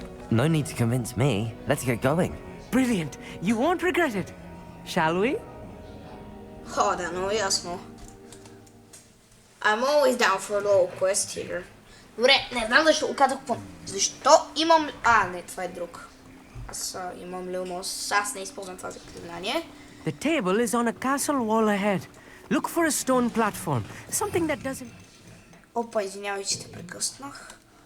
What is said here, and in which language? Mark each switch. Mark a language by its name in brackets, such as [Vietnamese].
[English] No need to convince me. Let's get going. Brilliant. You won't regret it. Shall we? Oh, [Bulgarian] da, no, jasno. [English] I'm always down for a little quest here. [Bulgarian] Добре, не знам защо оказах по... Защо имам... не, това е друг. Аз имам Lumos. Аз не използвам това заклинание. [English] The table is on a castle wall ahead. Look for a stone platform. Something that doesn't... [Bulgarian] Опа, извинявай, че те прекъснах.